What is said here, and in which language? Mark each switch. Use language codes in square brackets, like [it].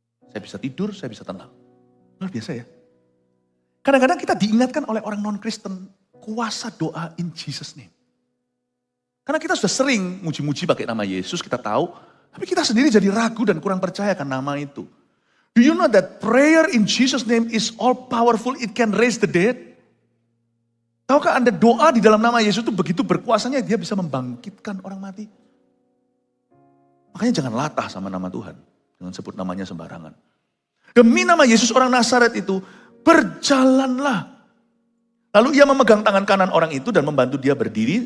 [id] Saya bisa tidur, saya bisa tenang. Luar biasa ya. Kadang-kadang kita diingatkan oleh orang non-Kristen, kuasa doa [en] in Jesus name. [id] Karena kita sudah sering muji-muji pakai nama Yesus, kita tahu. Tapi kita sendiri jadi ragu dan kurang percaya akan nama itu. [en] Do you know that prayer in Jesus name is all powerful, it can raise the dead? [id] Tahukah Anda doa di dalam nama Yesus itu begitu berkuasanya dia bisa membangkitkan orang mati? Makanya jangan latah sama nama Tuhan. Jangan sebut namanya sembarangan. Demi nama Yesus orang Nazaret itu, berjalanlah. Lalu ia memegang tangan kanan orang itu dan membantu dia berdiri.